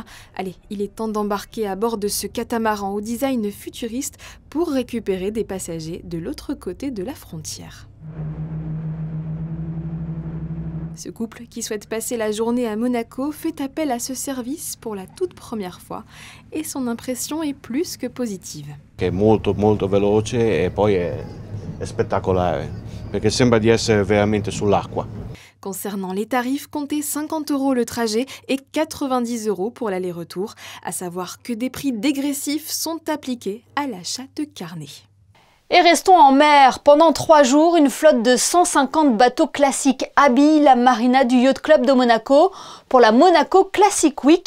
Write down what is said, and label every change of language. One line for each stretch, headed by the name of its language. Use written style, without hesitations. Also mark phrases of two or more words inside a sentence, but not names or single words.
French: Allez, il est temps d'embarquer à bord de ce catamaran au design futuriste pour récupérer des passagers de l'autre côté de la frontière. Ce couple qui souhaite passer la journée à Monaco fait appel à ce service pour la toute première fois et son impression est plus que positive.
Italian: È molto veloce e poi è spettacolare perché sembra di essere veramente sull'acqua.
French: Concernant les tarifs, comptez 50 € le trajet et 90 € pour l'aller-retour, à savoir que des prix dégressifs sont appliqués à l'achat de carnet. Et restons en mer. Pendant 3 jours, une flotte de 150 bateaux classiques habille la marina du Yacht Club de Monaco pour la Monaco Classic Week.